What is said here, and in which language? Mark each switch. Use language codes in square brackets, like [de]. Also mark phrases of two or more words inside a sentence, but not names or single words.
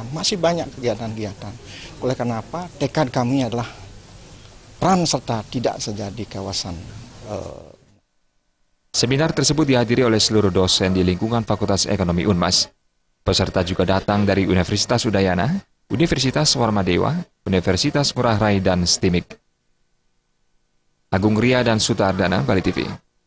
[id] Masih banyak kegiatan-kegiatan. Oleh karena apa, tekad kami adalah peran serta tidak saja di kawasan. Seminar tersebut dihadiri oleh seluruh dosen di lingkungan Fakultas Ekonomi Unmas. Peserta juga datang dari Universitas Udayana, Universitas Warmadewa, Universitas Ngurah Rai, dan STIMIK. Agung Ria dan Sutardana, Bali TV.